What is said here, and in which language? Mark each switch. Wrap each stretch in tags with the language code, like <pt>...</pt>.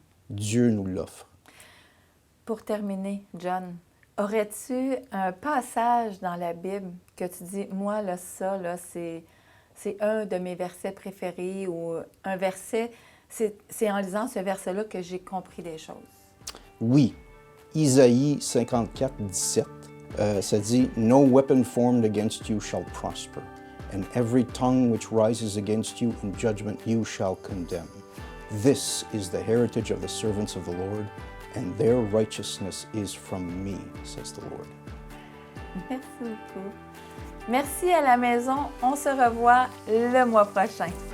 <fr>Dieu nous l'offre. Pour terminer, John, aurais-tu un passage dans la Bible que tu dis, moi, là, ça, là, c'est un de mes versets préférés ou un verset, c'est en lisant ce verset-là que j'ai compris des choses? Oui, Isaïe 54, 17, ça dit</fr> <en>« No weapon formed against you shall prosper, and every tongue which rises against you in judgment you shall condemn. This is the heritage of the servants of the Lord, and their righteousness is from me, says the Lord. »</en> <fr>Merci beaucoup. Merci à la maison. On se revoit le mois prochain.</fr>